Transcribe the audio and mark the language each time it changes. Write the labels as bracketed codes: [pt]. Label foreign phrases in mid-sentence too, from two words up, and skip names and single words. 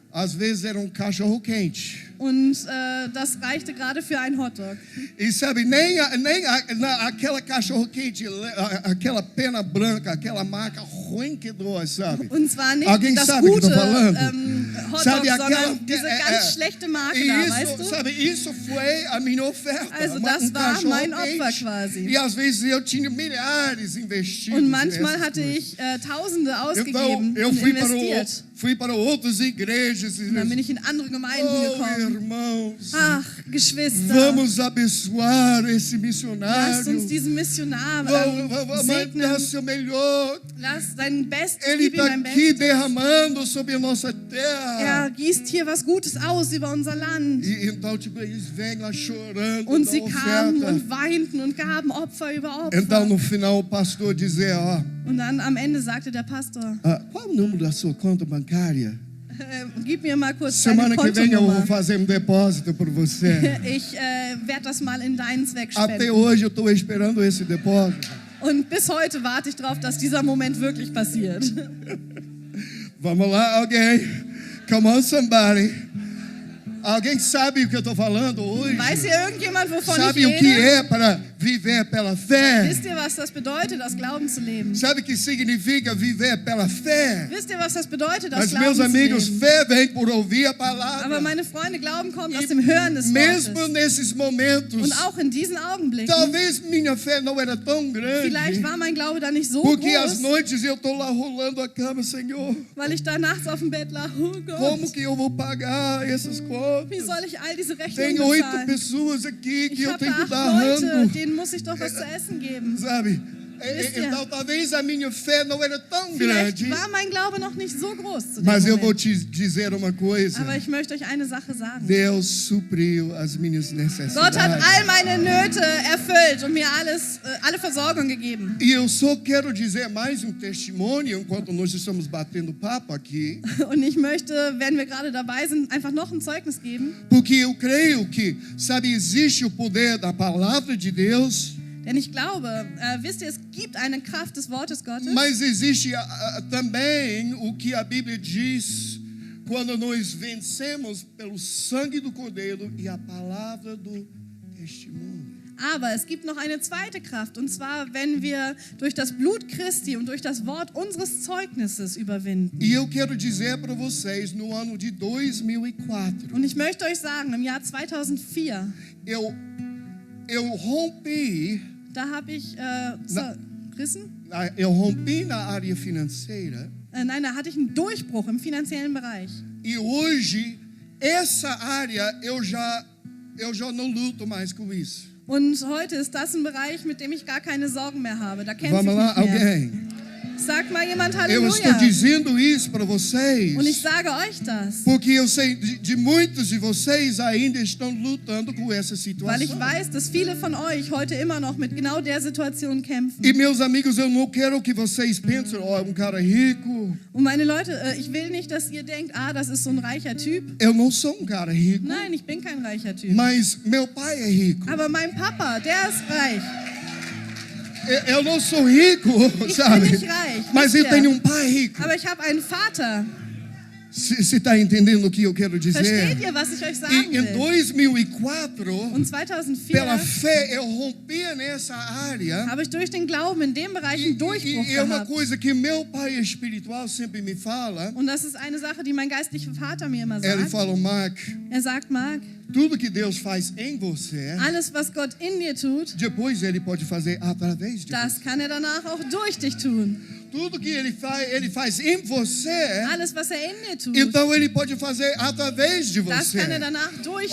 [pt] às vezes era cachorro quente. [de] und das reichte gerade für einen Hotdog. [pt] E sabe, aquela cachorro quente, aquela pena branca, aquela marca ruim que dois, sabe? [de] Und zwar nicht [pt] Alguém [de] das [pt] sabe o que eu [de] gute [pt] tô falando? [de] Hotdog, [pt] Sabe aquela [de] sondern diese ganz schlechte Marke [pt] e [de] da, [pt] isso, [de] weißt du? [pt] sabe, isso foi a minha oferta. [de] Also das war [pt] cachorro [de] mein Opfer [pt] quente. [de] quasi. [pt] E às vezes eu tinha milhares investidos. [de] Und manchmal [pt] nessas [de] hatte [pt] coisas. [de] ich Tausende [pt] Então [de] ausgegeben [pt] eu [de] und [pt] fui [de] investiert. [pt] para outras igrejas. [de] Und dann bin ich in andere Gemeinden [pt] Oh, [de] gekommen. [pt] irmãos, [de] Ach, Geschwister, [pt] vamos abençoar esse [de] lasst [pt] missionário. [de] uns diesen Missionar [pt] Vamos [de] segnen. [pt] mandar seu melhor. [de] Lass dein Bestes, [pt] Ele [de] gib ihm [pt] está [de] dein [pt] aqui [de] Bestes. [pt] derramando sobre a nossa terra. [de] Er gießt hier was Gutes aus über unser Land. [pt] E então, tipo, eles vêm lá chorando [de] Und [pt] da [de] sie kamen [pt] oferta. [de] und weinten und gaben Opfer über Opfer. [pt] Então, no final, o pastor dizia, ó, [de] Und dann am Ende sagte der Pastor, [pt] qual é o número da sua conta bancária? [de] gib mir mal kurz deine [pt] Semana que vem eu vou [de] Kontonummer. [pt] fazer depósito por você. [de] Ich werde das mal in deinen Zweck [pt] Até [de] spenden. [pt] hoje eu estou esperando esse depósito. [de] Und bis heute warte ich darauf, dass dieser Moment wirklich passiert. [pt] Vamos lá, alguém? [en] Come on, somebody. [pt] Alguém sabe o que eu estou falando hoje? [de] Weiß hier irgendjemand, wovon [pt] Sabe [de] ich [pt] o que [de] rede? [pt] é para viver pela fé? [de] Wisst ihr, was das bedeutet, aus Glauben zu leben? [pt] Sabe o que significa viver pela fé? [de] Wisst ihr, was das bedeutet, aus [pt] Mas, [de] Glauben [pt] meus [de] zu [pt] amigos, [de] leben? [pt] fé vem por ouvir a [de] Aber [pt] palavra. [de] meine Freunde, Glauben kommt aus dem Hören des [pt] Mesmo [de] Wortes. [pt] nesses momentos, [de] Und auch in diesen Augenblicken, [pt] talvez minha fé não era tão grande. [de] vielleicht war mein Glaube da nicht so [pt] Porque às [de] groß, [pt] noites eu estou lá rolando a cama, Senhor. [de] weil ich da nachts auf dem Bett lag. Oh [pt] Como [de] Gott, [pt] que eu vou pagar essas [de] wie [pt] contas? [de] soll ich all diese [pt] Tem [de] Rechnungen [pt] 8 [de] bezahlen? [pt] pessoas aqui que [de] Ich [pt] eu [de] habe [pt] tenho que [de] 8 [pt] dar [de] Leute, [pt] rando. [de] denen muss ich doch was zu essen geben. [pt] Sabe? [de] Wisst ihr? [pt] Então talvez a minha fé não era tão [de] Vielleicht [pt] grande. [de] war mein Glaube noch nicht so groß zu dem [pt] Mas eu vou [de] Moment. [pt] te dizer uma coisa. [de] Aber ich möchte euch eine Sache sagen. [pt] Deus supriu as minhas necessidades. [de] Gott hat all meine Nöte erfüllt und mir alle Versorgung gegeben. [pt] E eu só quero dizer mais um testemunho enquanto nós estamos batendo papo aqui, [de] Und ich möchte, wenn wir gerade dabei sind, einfach noch ein Zeugnis geben. [pt] porque eu creio que, sabe, existe o poder da palavra de Deus, [de] Denn ich glaube, wisst ihr, es gibt eine Kraft des Wortes Gottes. [pt] mas existe também o que a Bíblia diz quando nós vencemos pelo sangue do Cordeiro e a palavra do testemunho. [de] Aber es gibt noch eine zweite Kraft. Und zwar, wenn wir durch das Blut Christi und durch das Wort unseres Zeugnisses überwinden. [pt] E eu quero dizer para vocês, no ano de 2004, [de] Und ich möchte euch sagen, im Jahr 2004, [pt] eu rompi, [de] da habe ich zerrissen. [pt] eu rompi na área financeira. [de] Nein, da hatte ich einen Durchbruch im finanziellen Bereich. [pt] E hoje, essa área, eu já não luto mais com isso. [de] Und heute ist das ein Bereich, mit dem ich gar keine Sorgen mehr habe. Da kämpfe [pt] Vamos [de] ich [pt] lá, [de] nicht mehr. [pt] alguém? [de] Sagt mal jemand [pt] Eu estou [de] Halleluja. [pt] dizendo isso para vocês, [de] Und ich sage euch das, [pt] porque eu sei de muitos de vocês ainda estão lutando com essa [de] weil ich [pt] situação. [de] weiß, dass viele von euch heute immer noch mit genau der Situation kämpfen. [pt] E meus amigos, eu não quero que vocês pensem, ó, um cara rico. [de] Und meine Leute, ich will nicht, dass ihr denkt, das ist so ein reicher Typ. [pt] Eu não sou um cara rico, [de] Nein, ich bin kein reicher Typ. [pt] mas meu pai é rico. [de] Aber mein Papa, der ist reich. [pt] Eu não sou rico, [de] Ich [pt] sabe? [de] bin nicht reich, [pt] Mas [de] wisst [pt] eu [de] ihr? [pt] tenho um pai rico. [de] Aber ich habe einen Vater. [pt] Você está entendendo o que eu quero dizer? [de] Versteht ihr, was ich euch sagen [pt] E em [de] will? [pt] 2004, [de] Und 2004 [pt] pela fé, eu rompia nessa área. [de] habe ich durch den Glauben in dem Bereich einen Durchbruch [pt] E é uma [de] gehabt. [pt] coisa que meu pai espiritual sempre me fala. [de] Und das ist eine Sache, die mein geistlicher Vater mir immer [pt] Ele [de] sagt. [pt] fala, Mark, [de] Er sagt, Marc, [pt] tudo que Deus faz em você, [de] alles, was Gott in dir tut, [pt] depois Ele pode fazer através de [de] das [pt] você. [de] kann er danach auch durch dich tun. [pt] Tudo que Ele faz em você, [de] Alles, was er in dir tut, [pt] então Ele pode fazer através de [de] das [pt] você. [de] kann er danach durch